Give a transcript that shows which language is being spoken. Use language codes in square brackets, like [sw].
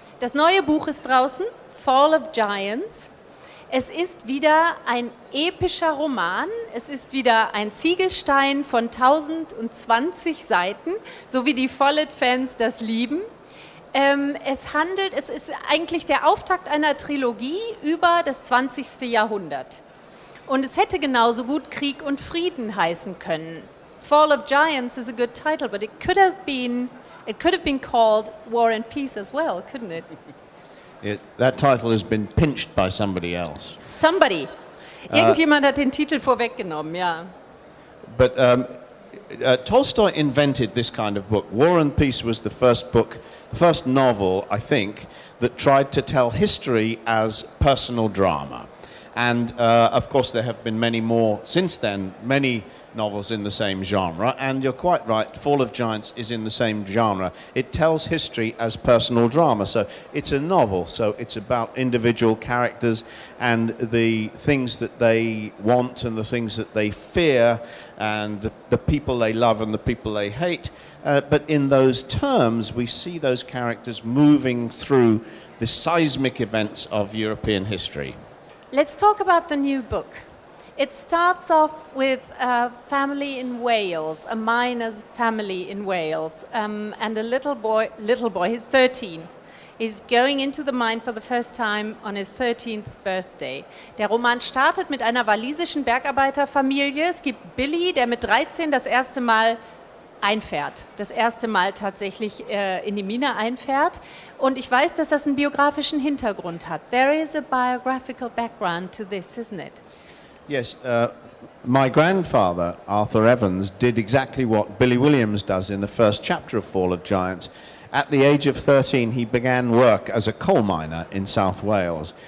[de] Das neue Buch ist draußen, Fall of Giants. Es ist wieder ein epischer Roman, es ist wieder ein Ziegelstein von 1020 Seiten, so wie die Follett-Fans das lieben. Es ist eigentlich der Auftakt einer Trilogie über das 20. Jahrhundert. Und es hätte genauso gut Krieg und Frieden heißen können. [en] Fall of Giants is a good title, but it could have been called War and Peace as well, couldn't it? That title has been pinched by somebody else. Somebody. [de] Irgendjemand hat den Titel vorweggenommen, ja. [en] But Tolstoi invented this kind of book. War and Peace was the first book, the first novel, I think, that tried to tell history as personal drama. And of course there have been many more since then, many novels in the same genre, and you're quite right, Fall of Giants is in the same genre. It tells history as personal drama, so it's a novel, so it's about individual characters and the things that they want and the things that they fear and the people they love and the people they hate. But in those terms, we see those characters moving through the seismic events of European history. Let's talk about the new book. It starts off with a family in Wales, a miner's family in Wales, and a little boy, he's 13. He's going into the mine for the first time on his 13th birthday. [de] Der Roman startet mit einer walisischen Bergarbeiterfamilie. Es gibt Billy, der mit 13 das erste Mal einfährt, das erste Mal tatsächlich in die Mine einfährt. Und ich weiß, dass das einen biografischen Hintergrund hat. [en] There is a biographical background to this, isn't it? Yes, my grandfather, Arthur Evans, did exactly what Billy Williams does in the first chapter of Fall of Giants. At the age of 13, he began work as a coal miner in South Wales.